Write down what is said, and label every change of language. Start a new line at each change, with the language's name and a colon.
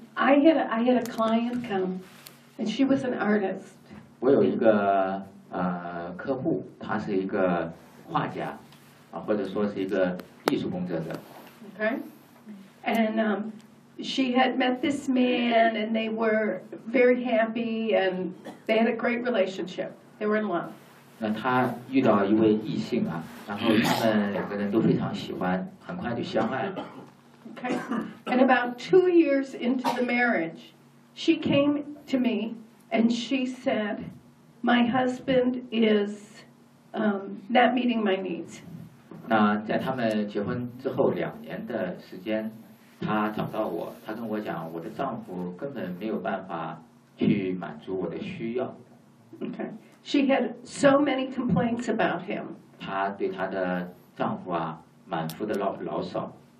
English: I had a client come, and she was an artist.
Chinese: 我有一个客户，他是一个画家，或者说是一个艺术工作者。
English: Okay. And She had met this man, and they were very happy, and they had a great relationship. They were in love.
Chinese: 那她遇到一位异性啊，然后他们两个人都非常喜欢，很快就相爱了。
English: Okay. And about 2 years into the marriage, she came to me, and she said, "My husband is not meeting my needs."
Chinese: 那在他们结婚之后两年的时间。他找到我，他跟我讲，我的丈夫根本没有办法去满足我的需要。
English: Okay, she had so many complaints about him.
Chinese: 他对他的丈夫啊，满腹的牢骚。